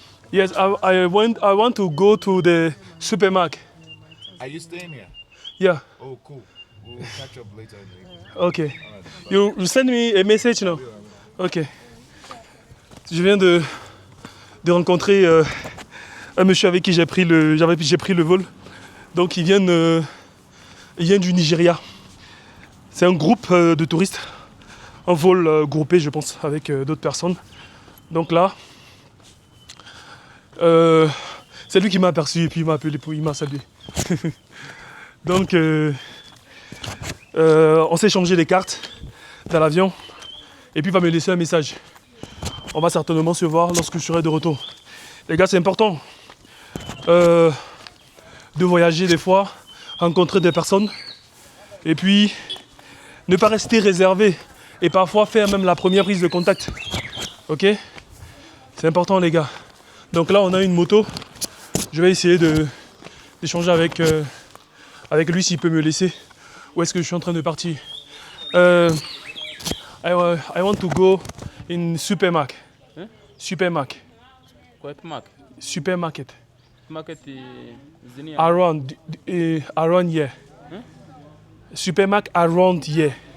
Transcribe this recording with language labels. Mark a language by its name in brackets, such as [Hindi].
[English] Yes, I want to go to the supermarket. Are you staying here? Yeah. Oh, cool. We'll catch up later in the evening. Okay. You send me a message now. Okay. [French] Je viens de rencontrer un monsieur avec qui j'ai pris le vol. Donc il vient du Nigeria. C'est un groupe de touristes, un vol groupé je pense avec d'autres personnes. Donc là, c'est lui qui m'a aperçu et puis il m'a appelé, il m'a salué. Donc On s'est échangé les cartes dans l'avion. Et puis il va me laisser un message. On va certainement se voir lorsque je serai de retour. Les gars, c'est important de voyager des fois, rencontrer des personnes. Et puis, ne pas rester réservé. Et parfois faire même la première prise de contact. Ok? C'est important les gars. Donc là, on a une moto. Je vais essayer d'échanger avec lui s'il peut me laisser. Où est-ce que je suis en train de partir? [English] I want to go in supermarket. Hein? Supermarket. [French] Quoi mark? [English] Supermarket. Market zini Around here. Hein? Supermarket around here.